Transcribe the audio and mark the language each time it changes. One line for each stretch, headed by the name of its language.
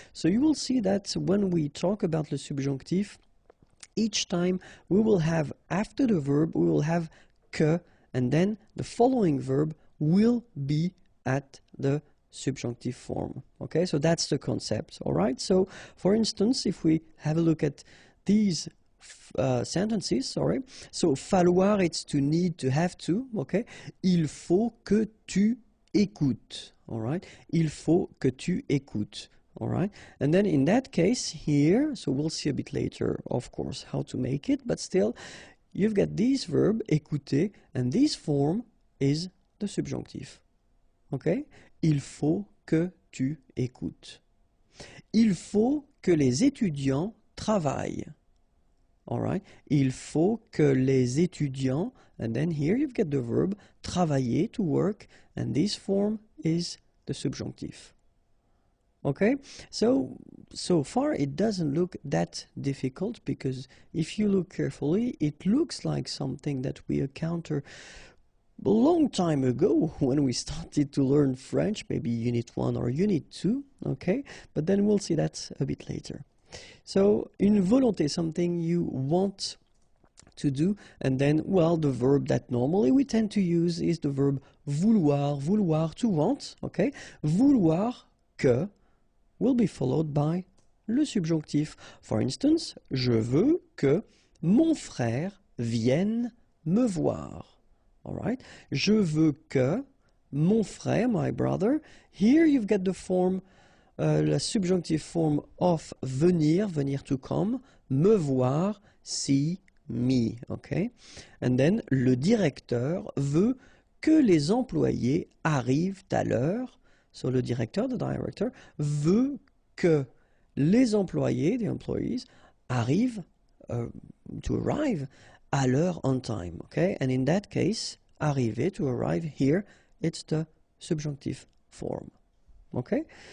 English: So you will see that when we talk about le subjonctif, each time we will have, after the verb, we will have que, and then the following verb will be at the subjunctive form. Okay, so that's the concept, all right? So, for instance, if we have a look at these sentences, sorry, so falloir, it's to need, to have to, okay?
French: Il faut que tu écoutes,
English: all right?
French: Il faut que tu écoutes.
English: All right, and then in that case here, so we'll see a bit later, of course, how to make it, but still, you've got this verb, écouter, and this form is the subjunctive.
French: Okay? Il faut que tu écoutes. Il faut que les étudiants travaillent.
English: All right?
French: Il faut que les étudiants,
English: and then here you've got the verb, travailler, to work, and this form is the subjunctive. Okay, so far it doesn't look that difficult, because if you look carefully, it looks like something that we encountered a long time ago when we started to learn French, maybe Unit 1 or Unit 2, okay, but then we'll see that a bit later. So, une volonté, something you want to do, and then, well, the verb that normally we tend to use is the verb vouloir, vouloir, to want, okay, vouloir que will be followed by le subjonctif. For instance,
French: je veux que mon frère vienne me voir.
English: All right?
French: Je veux que mon frère,
English: my brother. Here you've got the form, la subjunctive form of venir, venir to come,
French: me voir,
English: see me. Okay? And then
French: le directeur veut que les employés arrivent à l'heure. So le directeur,
English: the director,
French: veut que les employés,
English: the employees,
French: arrivent
English: to arrive,
French: à l'heure,
English: on time, okay? And in that case, arriver, to arrive, here, it's the subjunctive form, okay?